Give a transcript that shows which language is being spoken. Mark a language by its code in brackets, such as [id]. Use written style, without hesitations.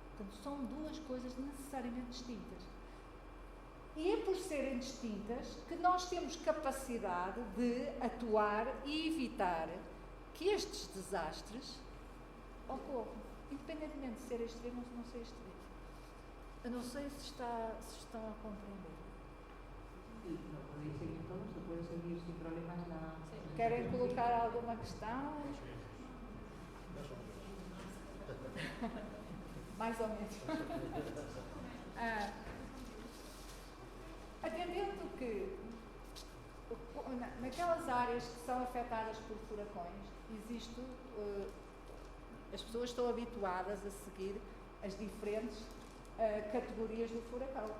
[pt] Portanto, são duas coisas necessariamente distintas. E é por serem distintas que nós temos capacidade de atuar e evitar que estes desastres ocorram, independentemente de ser extremo ou não ser extremo. Eu não sei se estão a compreender. [es] y lo podéis seguir todo, se puede seguir sin problemas la... [pt] Querem colocar alguma questão? Mais ou menos. Atendendo que naquelas áreas que são afetadas por furacões, existe, as pessoas estão habituadas a seguir as diferentes categorias do furacão.